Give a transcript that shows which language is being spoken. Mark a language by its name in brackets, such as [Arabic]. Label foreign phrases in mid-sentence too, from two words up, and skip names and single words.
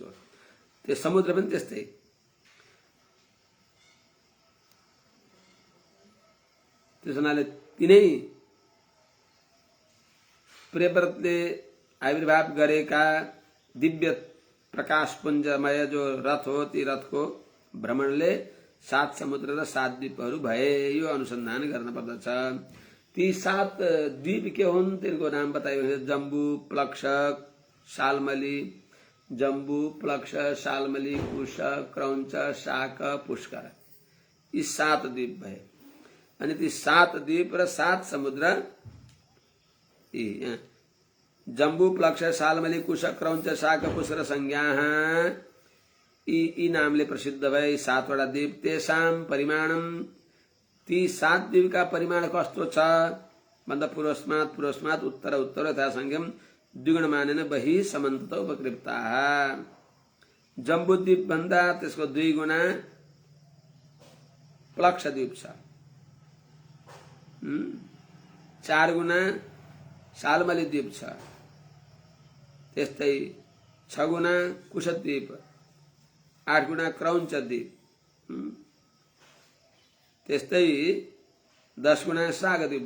[Nepali] त्यो समुद्र पनि त्यस्तै। त्यस हुनाले तिनै प्रियव्रतले आविर्भाव गरेका दिव्य प्रकाशपुञ्जमय जो रथ हो, ती रथको भ्रमणले 7 समुद्र र 7 द्वीपहरू भए। यो अनुसन्धान गर्न पर्दछ। ती 7 द्वीप के हुन्, तिनको नाम बताइयो। जम्बू, प्लक्ष, शाल्मली, जम्बू, प्लक्ष, शाल्मली, कुश, क्रौञ्च, शाक, पुष्कर, यी 7 द्वीप भए। अनि ती 7 द्वीप र 7 समुद्र, जम्बू, प्लक्ष, शाल्मली, कुश, क्रौञ्च, शाक, पुष्कर संज्ञाः, यी नामले प्रसिद्ध भए। 7 वटा द्वीप। [Sanskrit] तेषां परिमाणम, [Nepali] ती 7 द्वीपका परिमाण कस्तो छ भन्दा [Sanskrit] पूर्वस्मात् उत्तर यथा संज्ञम द्विगुण मानेन बहि समन्तत उपकृप्ताः। [Nepali] जम्बू द्वीप भन्दा त्यसको 2 गुणा प्लक्ष द्वीप छ, 4 गुणा शाल्मली द्वीप छ, त्यस्तै 6 गुणा कुश द्वीप, 8 गुणा क्रौञ्च द्वीप, त्यस्तै 10 गुणा शाक द्वीप।